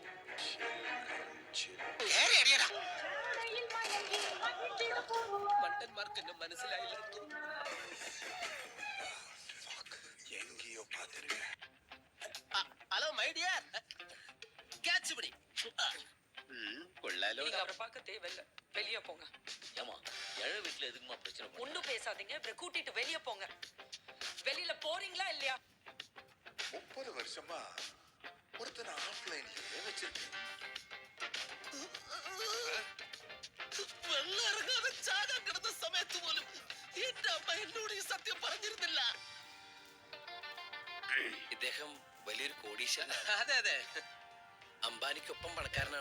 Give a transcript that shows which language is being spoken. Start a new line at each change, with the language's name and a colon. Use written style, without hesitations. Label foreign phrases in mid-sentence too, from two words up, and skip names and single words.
Malayalam: മണ്ടന്മാർക്ക് എന്നെ മനസ്സിലായില്ല.
English: hello my dear,
Malayalam: ക്യാച്ച് പിടി. கொள்ளாலோ
Tamil: அவரை பார்க்க தேவையில்ல, வெளியே போங்க. ஏமா ஏழை வீட்டுல எதுக்குமா பிரச்சனை? ஒன்னும் பேசாதீங்க, இவரை கூட்டிட்டு வெளியே போங்க. வெளியில போறீங்களா இல்லையா? 30 வருஷமா ஒருத்தனை ஆஃப்லைன்லயே வச்சிருக்கேன்.
Malayalam: വെള്ളമിറങ്ങാതെ ചാകാൻ കിടന്ന സമയത്ത് പോലും എന്റെ അമ്മ എന്നോട് ഈ സത്യം പറഞ്ഞിരുന്നില്ല. ഇദ്ദേഹം വലിയൊരു കോടീശ്വരനാണ്. അതെ അതെ, അംബാനിക്കൊപ്പം പണക്കാരനാണ്.